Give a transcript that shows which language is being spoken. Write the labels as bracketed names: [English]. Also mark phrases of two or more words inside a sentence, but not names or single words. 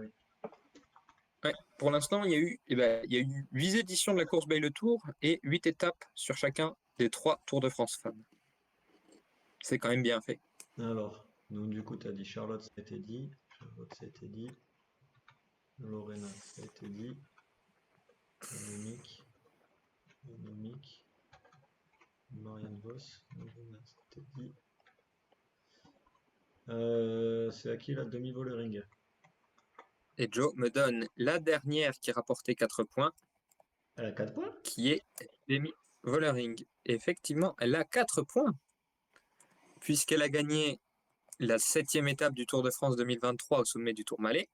[French] Ouais, pour l'instant, il y a eu 8 éditions de la course by le Tour et 8 étapes sur chacun des 3 Tours de France femmes. C'est quand même bien fait. Alors, donc du coup, tu as dit Charlotte, ça a été dit. Charlotte, ça a été dit. Lorena, ça a été dit. Annemiek. Annemiek. Marianne Vos. Lorena, ça a été dit. C'est à qui la demi-Vollering? Et Joe me donne la dernière qui rapportait 4 points, Elle a 4 points? qui est Demi Vollering. Effectivement, elle a 4 points, puisqu'elle a gagné la 7e étape du Tour de France 2023 au sommet du Tourmalet.